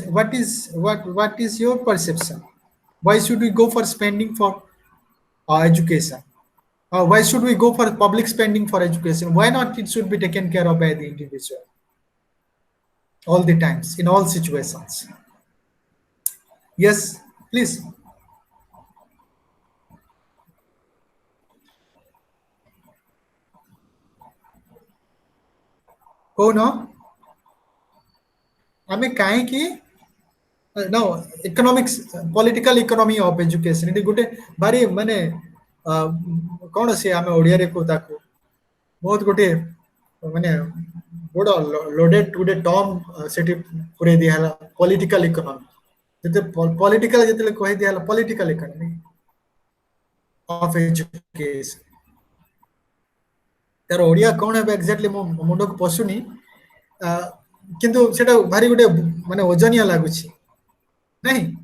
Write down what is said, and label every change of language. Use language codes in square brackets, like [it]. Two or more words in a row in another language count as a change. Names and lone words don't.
[en] What is your perception? Why should we go for spending for education? Why should we go for public spending for education? Why not it should be taken care of by the individual all the times, in all situations? Yes, please. [or] କହୁନ ଆମେ କାହିଁକି [en] no economics, political economy of education, [or] ଏଠି ଗୋଟେ ଭାରି ମାନେ କଣ ସେ ଆମେ ଓଡ଼ିଆରେ କହୁ ତାକୁ, ବହୁତ ଗୋଟେ ମାନେ ବଡ଼ ଲୋଡେଡ୍ ଗୋଟେ ଟର୍ମ ସେଠି ପୁରେଇ ଦିଆ ହେଲା, [en] political economy. [or] ଯେତେ ପଲିଟିକାଲ ଯେତେବେଳେ କହି ଦିଆ ହେଲା [en] political economy of education, [or] ତାର ଓଡ଼ିଆ କଣ ହେବ ଏକ୍ଜାକ୍ଟଲି ମୋ ମୁଣ୍ଡକୁ ପଶୁନି, କିନ୍ତୁ ସେଟା ଭାରି ଗୋଟେ ମାନେ ଓଜନିଆ ଲାଗୁଛି ନାହିଁ?